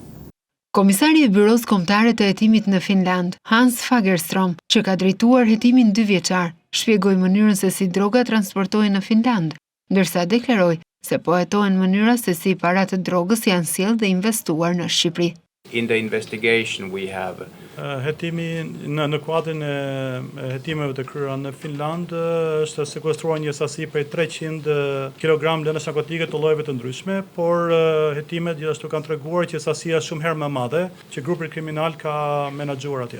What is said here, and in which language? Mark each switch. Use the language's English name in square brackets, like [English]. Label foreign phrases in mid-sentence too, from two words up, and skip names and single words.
[Albanian] Komisari i Byros Kombëtare të Hetimit në Finland, Hans Fagerström, që ka drejtuar hetimin 2 vjeçar, shpjegoi mënyrën se si droga transportohen në Finland, ndërsa deklaroi se po hetohen mënyra se si parat të drogës janë sjellë dhe investuar në Shqipëri. [English] In the investigation we have [Albanian] hetimi në kuadrin e hetimeve të kryera në Finland është sekuestruar një sasi prej 300 kg lëndësh narkotike të llojeve të ndryshme, por hetimet gjithashtu kanë treguar që sasia është shumë herë më madhe që grupi kriminal ka menaxhuar atje.